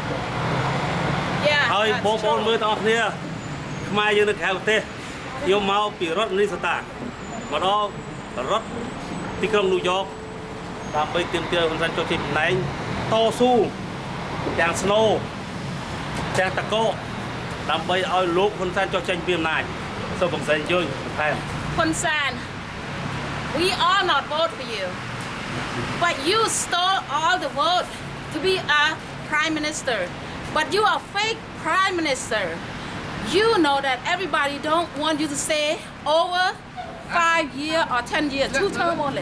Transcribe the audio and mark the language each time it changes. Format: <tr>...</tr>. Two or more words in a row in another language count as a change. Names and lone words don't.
<km>ហើយបងប្អូនមើលទាំងអស់គ្នាខ្មែរយើងនៅក្រៅប្រទេសខ្ញុំមកពីរដ្ឋមីនីសូតាមកដល់រដ្ឋទីក្រុងញូវយ៉កដើម្បីទាមទារហ៊ុនសែនចុះចេញពីអំណាចតស៊ូទាំងស្នូទាំងតកោដើម្បីឲ្យលោកហ៊ុនសែនចុះចេញពីអំណាចសូមបងស្រីជួយបន្ថែម</km> <en>Hun Sen, we all not vote for you, but you stole all the vote to be a prime minister. But you are fake prime minister. You know that everybody don't want you to stay over 5 years or 10 years, 2 terms only.</en>